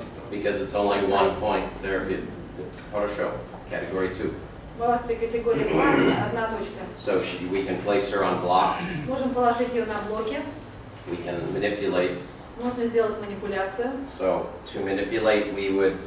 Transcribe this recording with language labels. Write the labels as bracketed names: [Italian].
[English] Because it's only one point therapy. [Russian] Хорошо. [English] Category 2. [Russian] Молодцы, категория 2, одна точка. [English] So we can place her on blocks. [Russian] Можем положить ее на блоке. [English] We can manipulate. [Russian] Можно сделать манипуляцию. [English] So to manipulate, we would